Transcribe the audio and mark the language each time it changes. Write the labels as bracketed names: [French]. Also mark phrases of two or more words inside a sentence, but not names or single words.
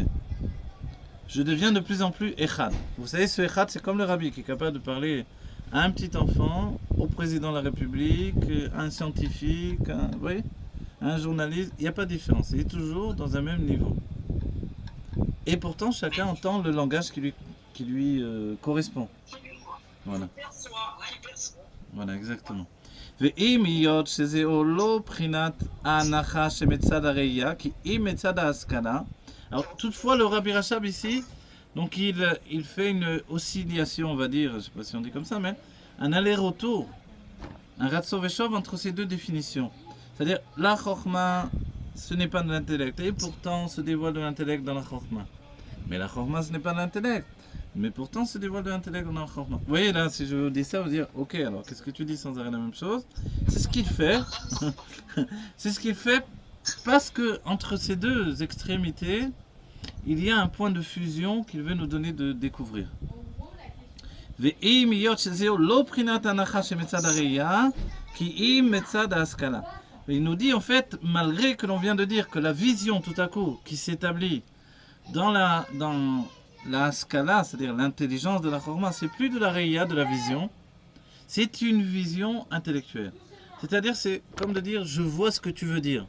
[French] Je deviens de plus en plus Echad. Vous savez, ce Echad, c'est comme le rabbi qui est capable de parler à un petit enfant, au président de la République, à un scientifique, vous voyez, à un journaliste. Il n'y a pas de différence. Il est toujours dans un même niveau. Et pourtant, chacun entend le langage qui lui correspond. Voilà. Voilà, exactement. [Hebrew] ואם היות שזהו לא בחינת ההנחה שמצד הראייה, כי אם מצד ההשכלה, [French] alors toutefois le Rabbi Rachab ici, donc il fait une oscillation, on va dire, je ne sais pas si on dit comme ça, mais un aller-retour, un Ratzov et Shov entre ces deux définitions. C'est-à-dire, la Chokhmah, ce n'est pas de l'intellect, et pourtant se dévoile de l'intellect dans la Chokhmah. Mais la Chokhmah, ce n'est pas de l'intellect. Mais pourtant se dévoile de l'intellect dans la Chokhmah. Vous voyez là, si je vous dis ça, vous dire, ok, alors qu'est-ce que tu dis sans arrêt la même chose? C'est ce qu'il fait. C'est ce qu'il fait parce que entre ces deux extrémités, il y a un point de fusion qu'il veut nous donner de découvrir. [Hebrew] ואם היות שזהו לא בחינת הנחה שמצד הראייה, כי אם מצד ההשכלה. [French] Il nous dit en fait, malgré que l'on vient de dire que la vision tout à coup qui s'établit dans la skala, c'est-à-dire l'intelligence de la Chokhmah, c'est plus de la Reya, de la vision, c'est une vision intellectuelle. C'est-à-dire, c'est comme de dire, je vois ce que tu veux dire.